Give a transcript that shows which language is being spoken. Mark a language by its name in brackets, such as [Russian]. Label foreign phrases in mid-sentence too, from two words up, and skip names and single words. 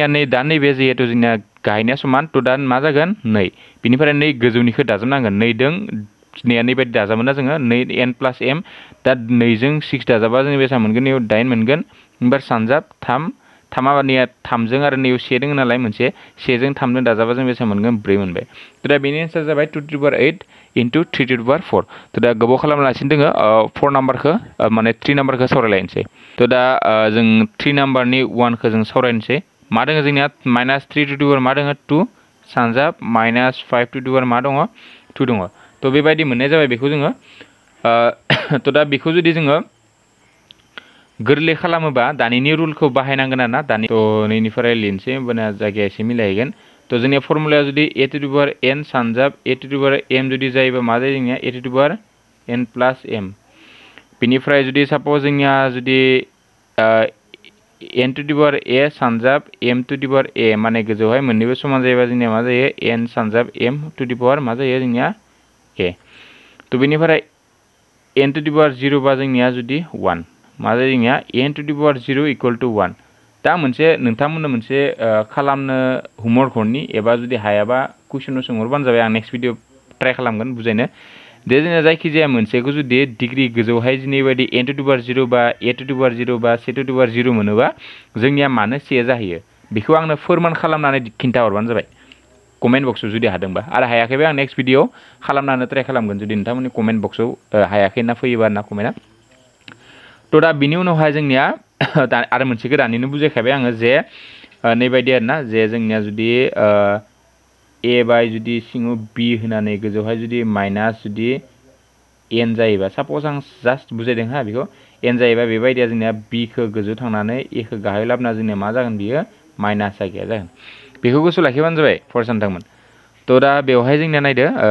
[Bodo] नै दा नैबे जिहेतु जोंनिया गाहायनिया समान थ' दा मा जागोन 2 बिनिफ्राय नै गोजौनिखौ दाजाबनांगोन 2 दों नैया नैबायदि दाजाबो ना जोङो 2 n प्लस m दा 2 जों 6 दाजाबा जों बेसेबां मोनगोन नैयाव 8 मोनगोन ओमफ्राय सानजाब 3 थामानिया 3 जों आरो नैयाव 1 दङ नालाय मोनसे 1 जों 3 जों दाजाबा जों बेसेबां मोनगोन 4 मोनबाय थ' दा बेनि एन्सार जाबाय 2 [English] to the power [Bodo] 8 into 3 [English] to the power [Bodo] 4 थ' दा गोबाव खालामलासिनो दोङो 4 नाम्बारखौ माने 3 नाम्बारखौ सावरायलायनोसै थ' दा जों 3 नाम्बारनि 1 खौ जों सावरायनोसै मा दङ जोंनिया -3 [English] to the power [Bodo] मा दङ 2 सानजाब -5 [English] to the power [Bodo] मा दङ 2 दङ थ' बेबायदि मोननाय जाबाय बेखौ जोङो थ' दा बेखौ जुदि जोङो गोरलै खालामोबा दानिनि रुलखौ बाहायनांगोन आरोना दानि थ' नैनिफ्राय लिरनोसै होमबाना जायगाया एसे मिलायहैगोन थ' जोंनिया फर्मुलाया जुदि a [English] to the power [Bodo] n सानजाब a [English] to the power [Bodo] m जुदि जायोबा मा जायो जोंनिया a [English] to the power [Bodo] n प्लस m बिनिफ्राय जुदि सपोज जोंनिया जुदि n [English] to the power [Bodo] a सानजाब m [English] to the power [Bodo] a माने गोजौहाय मोननैबो समान जायोबा जोंनिया मा जायो n सानजाब m [English] to the power [Bodo] मा जायो जोंनिया a थ' बिनिफ्राय n [English] to the power [Bodo] 0 बा जोंनिया जुदि 1 मा जायो जोंनिया n [English] to the power [Bodo] 0 [English] equal to [Bodo] 1 दा मोनसे नोंथांमोननो मोनसे खालामनो होमवर्क हरनि एबा जुदि हायाबा कुइसनाव सोंहरबानो जाबाय आं [English] next video [Bodo] ट्राइ खालामगोन बुजायनो दे जोंना जायखिजाया मोनसेखौ जुदि डिग्री गोजौहाय दिनै बायदि n [English] to the power [Bodo] 0 बा a [English] to the power [Bodo] 0 बा c [English] to the power [Bodo] 0 मोनोबा जोंनिया मानो c जाहैयो बेखौ आंनो फोरमान खालामनानै खिन्था हरबानो जाबाय कमेन्ट बक्सआव जुदि हादोंबा आरो हायाखैबा आं [English] next video [Bodo] खालामनानै ट्राइ खालामगोन जुदि नोंथांमोननि कमेन्ट बक्सआव हायाखै ना फैयोबा ना कमेन्टआ थ' दा बिनि उनावहाय जोंनिया आरो मोनसेखौ दानिनो बुजायखाबाय आङो जे नैबायदि आरोना जे जोंनिया जुदि a बाय जुदि सिङाव b होनानै गोजौहाय जुदि माइनास जुदि n जायोबा सापज आं जास्ट बुजायदों हा बेखौ n जायोबा बेबायदिया जोंनिया b खौ गोजौ थांनानै a खौ गाहाय लाबोना जोंनिया मा जागोन बियो माइनास जायगाया जागोन बेखौ गोसोआव लाखिबानो जाबाय फरायसानोंथांमोन थ' दा बेवहाय जोंनिया नायदो